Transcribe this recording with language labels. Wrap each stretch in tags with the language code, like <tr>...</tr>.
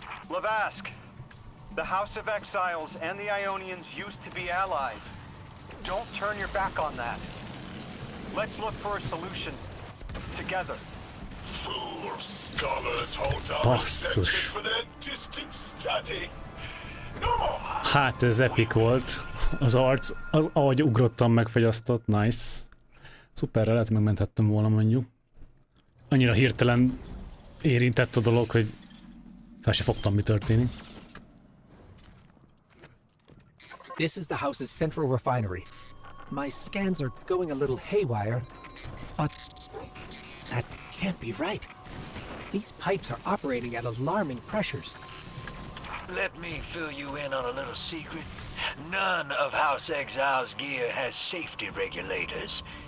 <en>Lavask, the House of Exiles and the Ionians used to be allies. Don't turn your back on that. Let's look for a solution together. Fool scholars hold our</en> <hu>Basszus.</hu> <en>reception for their distant study. No more.</en> <hu>Hát ez epic volt. Az arc, ahogy ugrottam, megfagyasztott. Nice. Szuperre lehet megmenthettem volna mondjuk. Annyira hirtelen érintett a dolog, hogy fel se fogtam, mi történik.</hu> <en>This is the house's central refinery. My scans are going a little haywire, but that can't be right. These pipes are operating at alarming pressures. Let me fill you in on a little secret. None of House Exile's gear has safety regulators.</en>